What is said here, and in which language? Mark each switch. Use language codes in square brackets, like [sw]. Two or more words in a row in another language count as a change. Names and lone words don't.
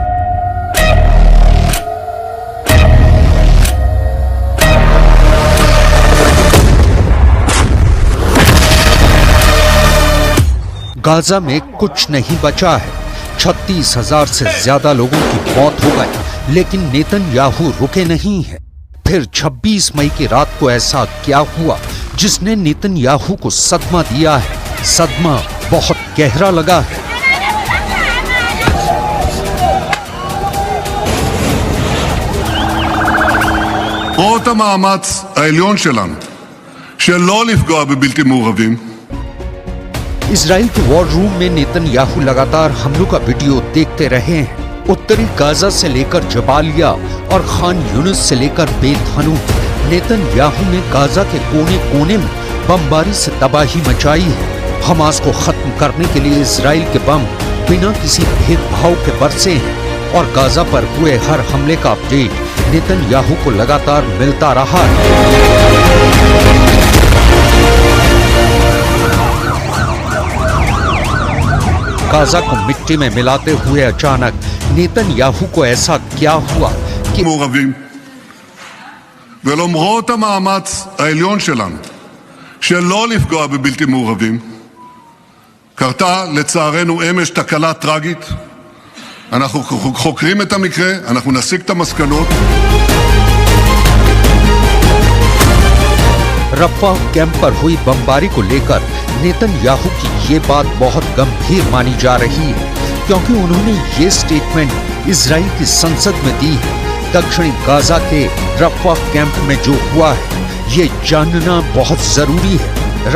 [hi] गाजा में कुछ नहीं बचा है। 36,000 से ज्यादा लोगों की मौत हो गई, लेकिन नेतन्याहू रुके नहीं है। फिर 26 मई की रात को ऐसा क्या हुआ जिसने नेतन्याहू को सदमा दिया है? सदमा बहुत गहरा लगा है। [he] רואות המאמץ העליון שלנו שלא לפגוע בבלתי מעורבים। [hi] इजराइल के [en] war room [hi] में नेतन्याहू लगातार हमलों का वीडियो देखते रहे हैं। उत्तरी गाजा से लेकर जबालिया और खान यूनिस से लेकर बेत हनून, नेतन्याहू ने गाजा के कोने कोने में बमबारी से तबाही मचाई है। हमास को खत्म करने के लिए इजराइल के बम बिना किसी भेदभाव के बरसे हैं और गाजा पर हुए हर हमले का अपडेट नेतन्याहू को लगातार मिलता रहा है। गाजा को मिट्टी में मिलाते हुए अचानक नेतन्याहू को ऐसा क्या हुआ कि [he] מעורבים ולמרות המאמץ העליון שלנו שלא לפגוע בבלתי מעורבים, קרתה לצערנו אמש תקלה טרגית. אנחנו חוקרים את המקרה, אנחנו נסיק את המסקנות. [hi] रफ़ाह कैंप पर हुई बमबारी को लेकर नेतन्याहू की ये बात बहुत गंभीर मानी जा रही है, क्योंकि उन्होंने ये स्टेटमेंट इजराइल की संसद में दी है। दक्षिणी गाजा के रफ़ाह कैंप में जो हुआ है, ये जानना बहुत जरूरी है।